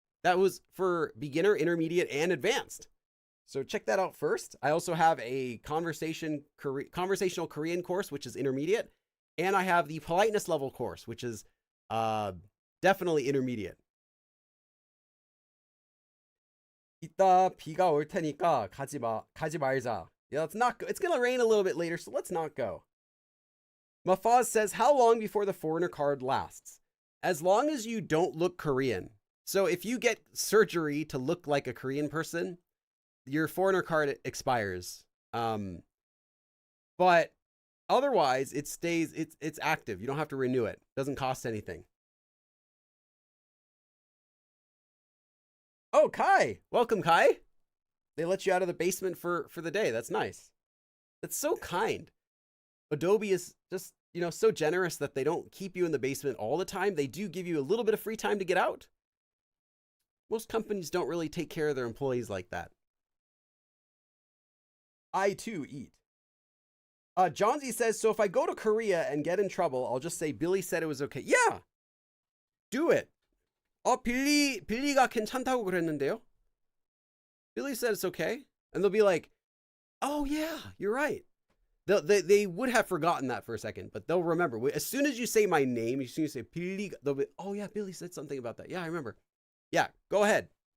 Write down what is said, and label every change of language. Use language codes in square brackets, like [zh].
[en] That was for beginner, intermediate, and advanced. So check that out first. I also have a conversational Korean course, which is intermediate. And I have the politeness level course, which is definitely intermediate. [ko] 이따 비가 올 테니까 가지 말자. [en] Yeah, it's going to rain a little bit later, so let's not go. Mafaz says, how long before the foreigner card lasts? As long as you don't look Korean. So if you get surgery to look like a Korean person, your foreigner card expires. But otherwise, it stays, it's active. You don't have to renew it. It doesn't cost anything. Oh, Kai. Welcome, Kai. They let you out of the basement for the day. That's nice. That's so kind. Adobe is just, so generous that they don't keep you in the basement all the time. They do give you a little bit of free time to get out. Most companies don't really take care of their employees like that. I too eat. Johnsy says, so if I go to Korea and get in trouble, I'll just say Billy said it was okay. Yeah, do it. [ko] 빌리가 괜찮다고 그랬는데요. [en] Billy said it's okay. And they'll be like, oh yeah, you're right. They would have forgotten that for a second, but they'll remember. As soon as you say my name, as soon as you say 빌리, they'll be, oh yeah, Billy said something about that. Yeah, I remember. Yeah, go ahead.